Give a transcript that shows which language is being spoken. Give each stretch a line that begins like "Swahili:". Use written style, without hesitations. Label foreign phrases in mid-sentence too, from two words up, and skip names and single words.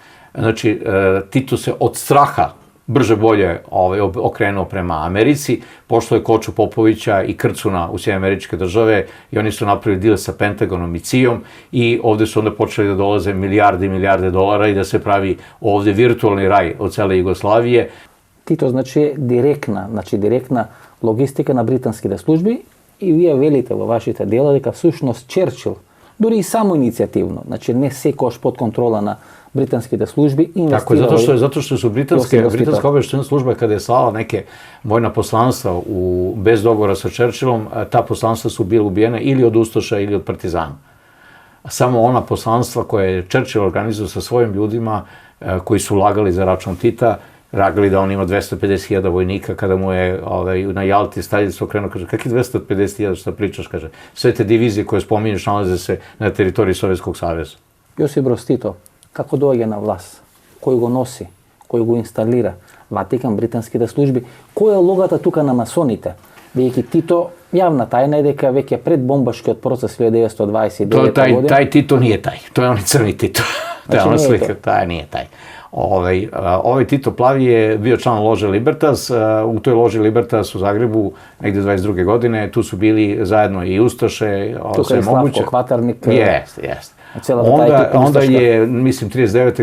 Serbian: Znači, Tito se od straha brže bolje okrenuo prema Americi, pošlo je Koču Popovića i Krcuna u Sjedinjene Američke Države i oni su napravili deal sa Pentagonom i CIA-om i ovde su onda počeli da dolaze milijarde i milijarde dolara i da se pravi ovde virtualni raj od cele Jugoslavije.
Macedonian: Tito значи директна логистика на британските служби и вие велите во вашите дела дека всушност Черчил, дури и само иницијативно, значи не секојаш под контрола на британските служби, инвестирал...
Serbian: Tako je, zato što su britanska obaveštajna služba kada je slala neke vojna poslanstva bez dogovora sa Churchillom, ta poslanstva su bile ubijene ili od Ustaša ili od partizana. Samo ona poslanstva koje je Churchill organizovao sa svojim ljudima koji su lagali za račun Tita, ragali da on ima 250.000 vojnika, kada mu je na Jalti Staljec okrenuo, kaže, kakvi 250.000, šta pričaš, kaže, sve te divizije koje spominješ nalaze se na teritoriji Sovjetskog saveza.
Macedonian: Јосип Broz Tito, како доаѓа на власт, кој го носи, кој го инсталира, Ватикан, британските служби, која е логата тука на масоните? Бидејќи Тито, јавна тајна е дека веќе пред бомбашкиот процес 1929 година...
Serbian: Taj Tito nije taj, to je onaj crni Tito. To je ona slika, taj nije taj. Ovaj Tito Plavi je bio član lože Libertas, u toj loži Libertas u Zagrebu, negde 22. godine, tu su bili zajedno i Ustaše, tuka je Slavko Kvatarnik. Jest. Onda je, mislim, 39.